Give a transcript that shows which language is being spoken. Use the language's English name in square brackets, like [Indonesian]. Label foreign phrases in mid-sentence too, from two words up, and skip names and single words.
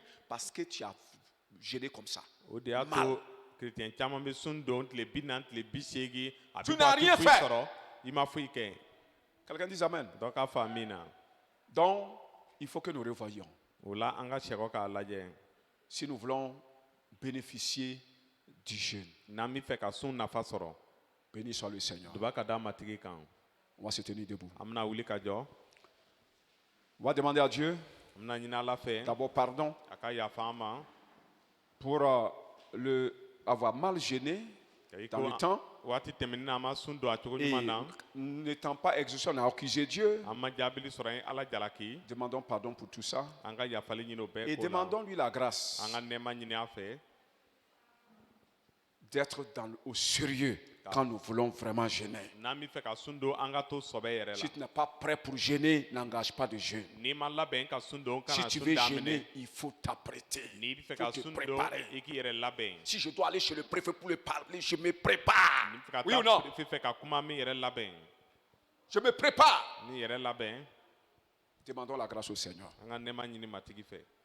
[French] Parce que tu as jeûné comme ça. [Bambara] o de y'a [French] Mal. [Bambara] to kerecɛn caman bɛ sun don tile 40 tile 80 a [French] Tu [Bambara] bɛ [French] n'as [Bambara] bɔ a [French] rien [Bambara] tɛ foyi [French] fait. [Bambara] sɔrɔ i ma foyi kɛ [French] Quelqu'un dit Amen. [Bambara] dɔ k'a fɔ min na [French] Donc, il faut que nous revoyions. [Bambara] o la an ka sɛgɔ k'a lajɛ [French] Si nous voulons bénéficier du jeûne, [Bambara] n'an bɛ fɛ ka sun nafa sɔrɔ [French] béni soit le Seigneur. [Bambara] duba ka da matigi kan [French] On va se tenir debout. [Bambara] an bɛna wuli ka jɔ [French] On va demander à Dieu [Bambara] an bɛna ɲini ala fɛ [French] d'abord pardon [Bambara] a ka yafa an ma [French] pour avoir mal jeûné dans le temps [Bambara] waati tɛmɛnen na an ma sun don a cogo [French] et [Bambara] ɲuman na [French] n'étant pas exaucé, on a accusé Dieu. [Bambara] an ma jaabili sɔrɔ an ye ala jalaki [French] Demandons pardon pour tout ça [Bambara] an ka yafali ɲini o bɛɛ [French] et [Bambara] ko la [French] demandons-lui la grâce [Bambara] an ka nɛɛma ɲini a fɛ [French] d'être au sérieux quand nous voulons vraiment jeûner. [Bambara] n'an bɛ fɛ ka sun don an ka to sɔbɛ yɛrɛ la [French] Si tu n'es pas prêt pour jeûner, n'engage pas de jeûne. [Bambara] n'i ma labɛn ka sun don [French] Si [Bambara] kana [French] tu [Bambara] sun [French] veux [Bambara] daminɛ [French] jeûner, il faut t'apprêter. [Bambara] n'i bɛ fɛ [French] Il [Bambara] ka [French] faut te [Bambara] sun don [French] préparer. [Bambara] i k'i yɛrɛ labɛn [French] Si je dois aller chez le préfet pour le parler, je me prépare. [Bambara] n'i bɛ fɛ ka [French] Oui ou non? [Bambara] taa fɛ fɛ ka kuma min yɛrɛ labɛn [French] Je me prépare. [Bambara] n'i yɛrɛ labɛn [French] Demandons la grâce au Seigneur. [Bambara] an ka nɛɛma ɲini matigi fɛ